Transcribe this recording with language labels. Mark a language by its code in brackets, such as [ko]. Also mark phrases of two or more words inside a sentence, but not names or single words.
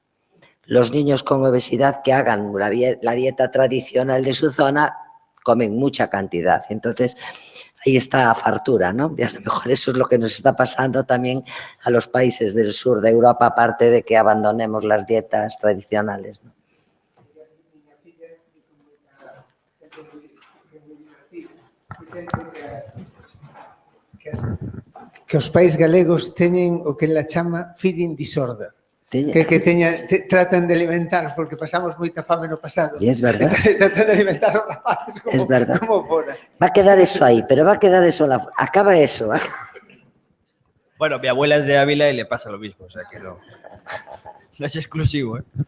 [es] Los niños con obesidad que hagan la dieta tradicional de su zona comen mucha cantidad. Entonces, ahí está fartura, ¿no? Y a lo mejor eso es lo que nos está pasando también a los países del sur de Europa, aparte de que abandonemos las dietas tradicionales, ¿no? [gl] Que os países galegos teñen o que la chama [en] feeding disorder. [gl] Que tratan de alimentar, porque pasamos moita fame no pasado. [es] Y es verdad. [gl] Tratan de alimentar os rapaces como, [es] es verdad. [gl] Como fora. [es] Va a quedar eso ahí, pero va a quedar eso, acaba eso. Bueno, mi abuela es de Ávila y le pasa lo mismo, o sea que no es exclusivo, ¿eh?